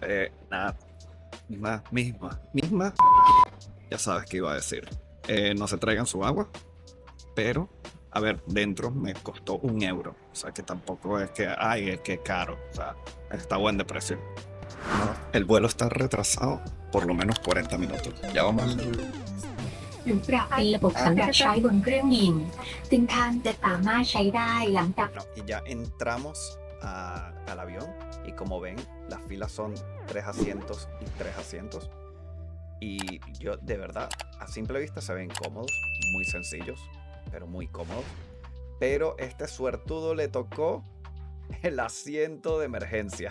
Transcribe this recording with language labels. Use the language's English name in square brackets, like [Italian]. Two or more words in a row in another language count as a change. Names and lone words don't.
[Spanish] Nada, misma. Ya sabes qué iba a decir. No se traigan su agua, pero, a ver, dentro me costó €1. O sea, que tampoco es que, ay, es que caro. O sea, está buen de precio. No, el vuelo está retrasado por lo menos 40 minutos. Ya vamos. [Thai] หรือปรับเป็นระบบสำหรับใช้บนเครื่องบินซึ่งท่านจะสามารถใช้ได้หลังจาก [Spanish] Y ya entramos al avión y como ven, las filas son 3 asientos y 3 asientos. Y yo, de verdad, a simple vista se ven cómodos, muy sencillos, pero muy cómodos. Pero este suertudo le tocó el asiento de emergencia.